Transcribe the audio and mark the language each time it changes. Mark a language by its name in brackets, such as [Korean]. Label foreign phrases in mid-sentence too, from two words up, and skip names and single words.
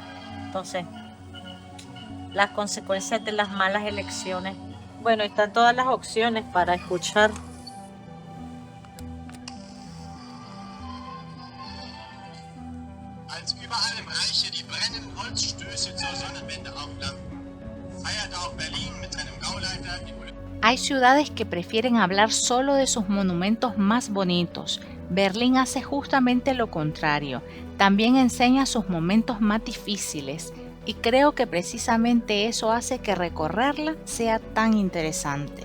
[Spanish] Entonces, las consecuencias de las malas elecciones. Bueno, están todas las opciones para escuchar. [German] Als überall im Reiche die brennenden Holzstöße zur Sonnenwende aufflammten, feiert auch Berlin mit seinem Gauleiter die [Spanish] Hay ciudades que prefieren hablar solo de sus monumentos más bonitos. Berlín hace justamente lo contrario. También enseña sus momentos más difíciles y creo que precisamente eso hace que recorrerla sea tan interesante.